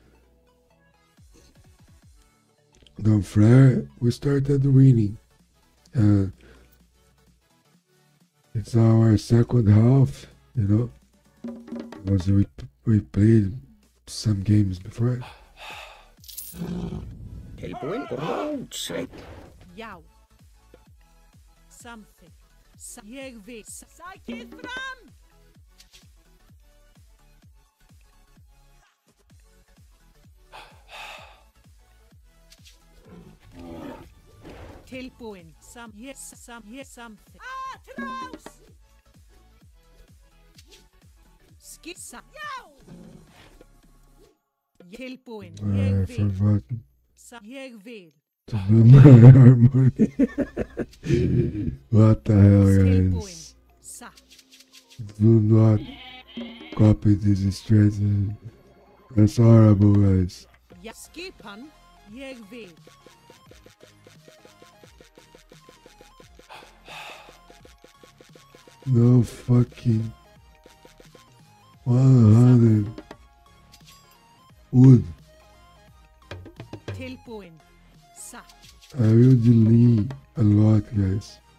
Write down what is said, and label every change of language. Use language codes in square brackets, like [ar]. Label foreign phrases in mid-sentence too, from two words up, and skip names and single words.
[en] Don't flare. We started winning. It's our second half, you know. Because we played some games before. [is] Tilbúin og rótsveit. Já. Something. Ég vil. Sækið fram! Tilbúin. Something. Atrás! Skissa. Já! Tilbúin. Ég vil. [en] Forgotten [is] Ég vil. [en] to do my harmony. What the hell, guys? Do not copy this strategy. That's horrible, guys. [is] Skipan. Ég vil. [en] No fucking 100 wood. [is] Tilbúin. [en] I will delete a lot, guys.